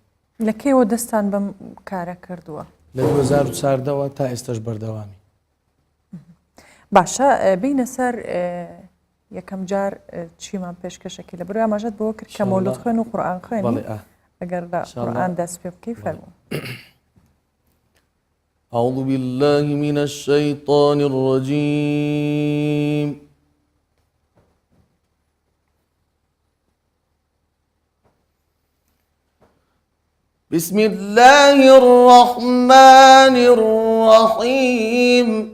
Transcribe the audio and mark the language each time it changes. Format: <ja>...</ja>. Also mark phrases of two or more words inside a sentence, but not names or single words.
<ckb>لە کێوە دەستان بەم کارە کردووە لە 2014ەوە تا ئێستش بەردەوامی باشە بینە سەر یەکەم جار چیمان پێشکەشەکی لە بڕای ئاماژەت بۆ کرد کە مەولود خوێن و قورئان خوێنی ئەگەر لە قورئان دەست پێ بکەی فەرموو</ckb> <ar>أعوذ بالله من الشيطان الرجيم بسم الله الرحمن الرحيم</ar>